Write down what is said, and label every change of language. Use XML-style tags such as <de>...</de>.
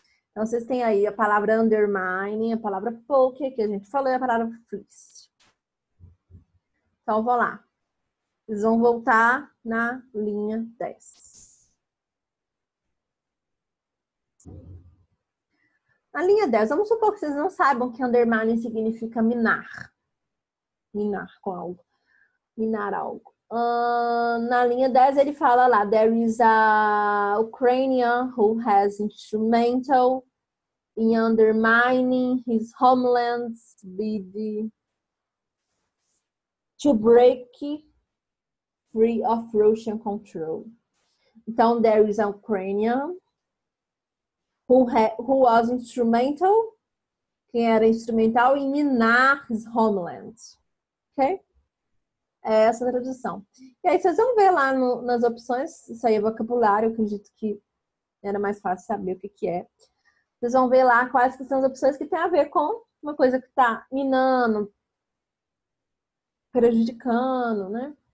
<pt>Então, vocês têm aí a palavra undermine, a palavra poke, que a gente falou, e a palavra fleece. Então, vou lá. Eles vão voltar na linha 10. Na linha 10, vamos supor que vocês não saibam que undermine significa minar. Minar com algo. Minar algo. Na linha 10 ele fala lá:</pt> <en>There is a Ukrainian who has instrumental in undermining his homeland bid to break free of Russian control. Então, there is a Ukrainian who was instrumental,</en> <pt>quem era instrumental em minar</pt> <en>his homeland.</en> <pt>Ok? É essa a tradução. E aí vocês vão ver lá nas opções, isso aí é vocabulário, eu acredito que era mais fácil saber o que é. Vocês vão ver lá quais que são as opções que tem a ver com uma coisa que está minando, prejudicando, né?</pt>